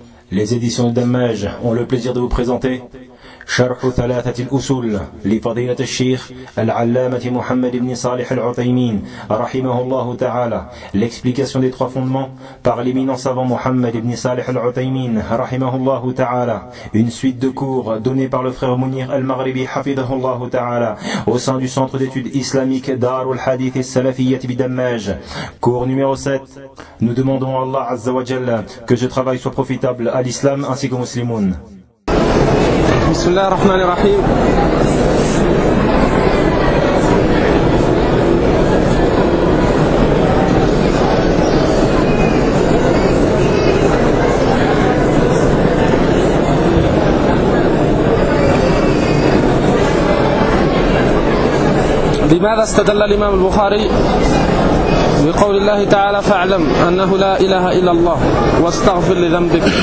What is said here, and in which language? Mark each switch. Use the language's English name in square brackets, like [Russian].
[French] Les éditions Damaj ont le plaisir de vous présenter [Arabic] شرح ثلاثة الأصول لفضيلة الشيخ العلامة محمد بن صالح العثيمين رحمه الله تعالى. [French] L'explication des trois fondements par l'éminent savant محمد بن صالح العثيمين [Arabic] رحمه الله تعالى. [French] Une suite de cours donnée par le frère Munir al-Maghribi [Arabic] حفظه الله تعالى [French] au sein du centre d'études islamiques دار الحديث السلفية بدماج. Cours numéro 7. Nous demandons à Allah عز وجل que ce travail soit profitable à l'islam ainsi qu'aux musulmans. [Arabic] بسم الله الرحمن الرحيم لماذا استدل الإمام البخاري بقول الله تعالى فاعلم أنه لا إله إلا الله واستغفر لذنبك